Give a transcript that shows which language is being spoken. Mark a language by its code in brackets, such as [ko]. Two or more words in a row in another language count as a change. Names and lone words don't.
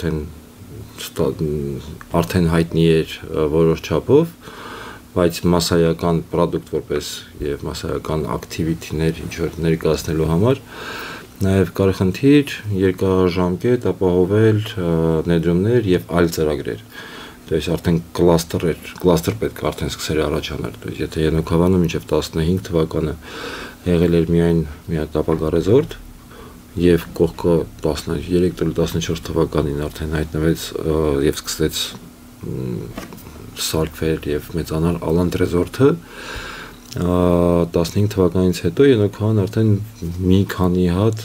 [hy] արդեն հայտնի էր որոշ չափով բայց մասսայական product որպես եւ մասսայական activity-ներ ինչ որ ներկայացնելու համար նաեւ կար խնդիր երկարաժամկետ ապահովել ներդրումներ եւ այլ ծրագրեր [ru] То есть [hy] արդեն cluster պետք է արդեն սկսել առաջանալ [ru] то есть [hy] եթե Ենոք Հավանը մինչեւ 15 թվականը եղել էր միայն մի հատ ապագարեզորդ եւ կողքը 13-14 թվականին արդեն հայտնվեց եւ սկսեց սարքվել եւ մեծանալ Ալանդ ռեզորտը 15 թվականից հետո Ենոք Հավան արդեն մի քանի հատ